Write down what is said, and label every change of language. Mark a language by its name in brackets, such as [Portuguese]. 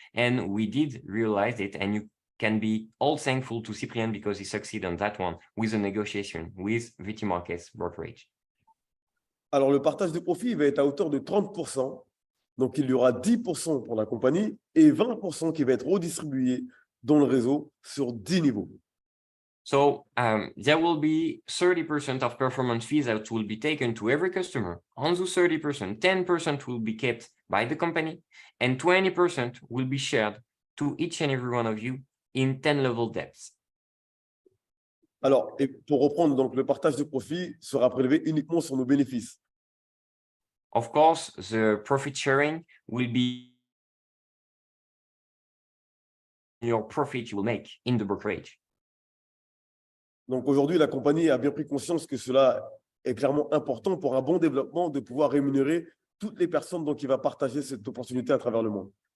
[English] And we did realize it, and you can be all thankful to Cyprien because he succeeded on that one with the negotiation with VT Markets brokerage. [French] Alors, le partage de profit va être à hauteur de 30%. Donc, il y aura 10% pour la compagnie et 20% qui va être redistribué dans le réseau sur 10 niveaux. [English] So there will be 30% of performance fees that will be taken to every customer. On those 30%, 10% will be kept by the company and 20% will be shared to each and every one of you in 10 level depths. [French] Alors, et pour reprendre, donc, le partage de profit sera prélevé uniquement sur nos bénéfices. [English] Of course, the profit sharing will be your profit you will make in the brokerage. [French] Donc, aujourd'hui, la compagnie a bien pris conscience que cela est clairement important pour un bon développement de pouvoir rémunérer toutes les personnes dont il va partager cette opportunité à travers le monde.